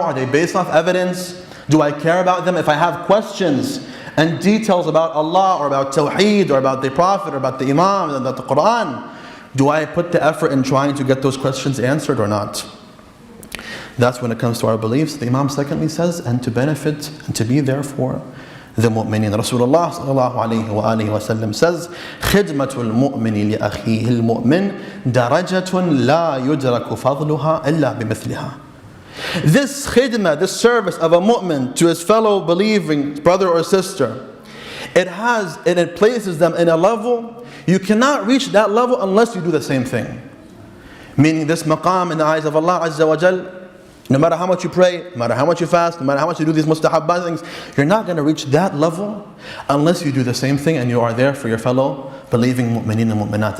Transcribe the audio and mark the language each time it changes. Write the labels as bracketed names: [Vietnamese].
[English] Are they based off evidence? Do I care about them? If I have questions and details about Allah or about Tawheed or about the Prophet or about the Imam and about the Quran, do I put the effort in trying to get those questions answered or not? That's when it comes to our beliefs. The Imam secondly says, and to benefit and to be there for the mu'mineen. [Arabic] Rasulullah sallallahu alayhi wa alihi wa sallam says, خِدْمَةُ الْمُؤْمِنِ لِأَخِيهِ الْمُؤْمِنِ دَرَجَةٌ لَا يُدْرَكُ فَضْلُهَا إِلَّا بِمِثْلِهَا. [English] This khidmah, this service of a mu'min to his fellow believing brother or sister, it places them in a level, you cannot reach that level unless you do the same thing. Meaning this maqam in the eyes of Allah Azza wa Jal, no matter how much you pray, no matter how much you fast, no matter how much you do these mustahabbat things, you're not going to reach that level unless you do the same thing and you are there for your fellow believing mu'mineen and mu'minat.